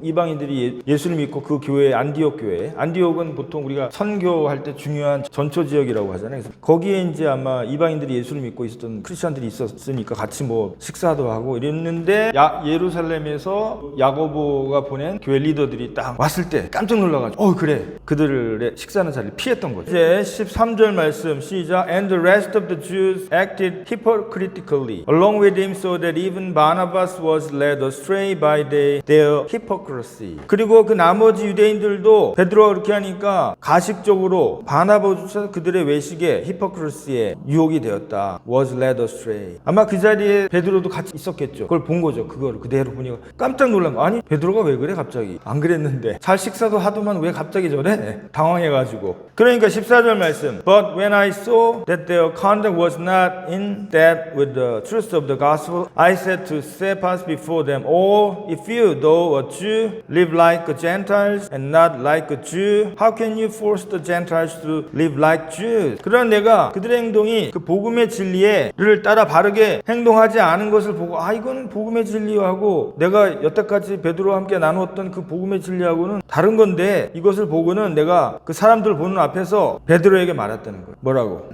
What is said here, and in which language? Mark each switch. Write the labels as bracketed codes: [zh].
[ko] 이방인들이 예수를 믿고 그 교회, 안디옥 교회, 안디옥은 보통 우리가 선교할 때 중요한 전초 지역이라고 하잖아요. 그래서 거기에 이제 아마 이방인들이 예수를 믿고 있었던 크리스천들이 있었으니까 같이 뭐 식사도 하고 이랬는데 예루살렘에서 야고보가 보낸 교회 리더들이 딱 왔을 때 깜짝 놀라가지고 그래, 그들의 식사하는 자리를 피했던 거죠. 이제 13절 말씀 시작. [en] And the rest of the Jews acted hypocritically along with him, so that even Barnabas was led astray by their hypocrisy. [ko] 그리고 그 나머지 유대인들도 베드로가 그렇게 하니까 가식적으로 바나바조차 그들의 외식에 히포크리시에 유혹이 되었다. [en] was led astray. [ko] 아마 그 자리에 베드로도 같이 있었겠죠. 그걸 본 거죠. 그거를 그대로 보니까 깜짝 놀란 거. 아니 베드로가 왜 그래 갑자기? 안 그랬는데 잘 식사도 하더만 왜 갑자기 저래? 당황해가지고. 그러니까 14절 말씀. [en] But when I saw that their conduct was not in step with the truth of the gospel, I said to Cephas before them, Oh, if you, though a Jew, live like the Gentiles and not like a Jew, how can you force the Gentiles to live like Jews? [ko] 그러나 내가 그들의 행동이 그 복음의 진리를 따라 바르게 행동하지 않은 것을 보고 이거는 복음의 진리하고 내가 여태까지 베드로와 함께 나누었던 그 복음의 진리하고는 다른 건데 이것을 보고는 내가 그 사람들 보는 앞에서 베드로에게 말했다는 거예요. 뭐라고?